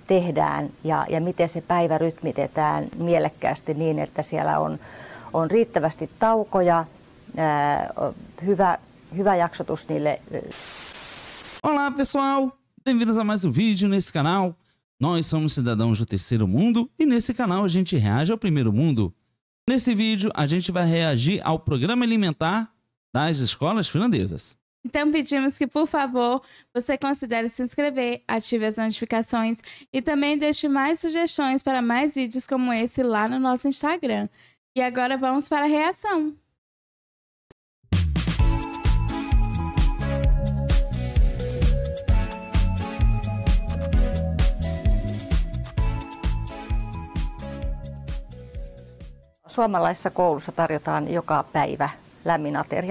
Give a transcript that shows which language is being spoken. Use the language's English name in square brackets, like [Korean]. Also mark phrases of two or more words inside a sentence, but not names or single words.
[Finnish] tehdään ja miten se päivä rytmitetään mielekkäästi niin, että siellä on riittävästi taukoja, hyvä jaksotus niille. [Portuguese] Olá pessoal, bem-vindos a mais um vídeo nesse canal. Nós somos cidadãos do terceiro mundo e nesse canal a gente reage ao primeiro mundo. Nesse vídeo a gente vai reagir ao programa alimentar das escolas finlandesas. Então pedimos que, por favor, você considere se inscrever, ative as notificações e também deixe mais sugestões para mais vídeos como esse lá no nosso Instagram. E agora vamos para a reação. [Finnish] Suomalaisessa koulussa tarjotaan joka päivä lämmin ateria.